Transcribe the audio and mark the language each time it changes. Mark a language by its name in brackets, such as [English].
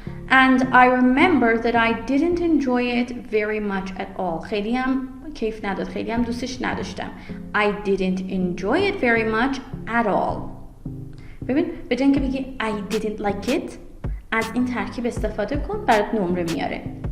[English] And I remember that I didn't enjoy it very much at all. [Persian] خیلی هم کیف نداد، خیلی هم دوستش نداشتم. [English] I didn't enjoy it very much at all. [Persian] ببین به جای اینکه بگی [English] I didn't like it، [Persian] از این ترکیب استفاده کن، برات نمره میاره.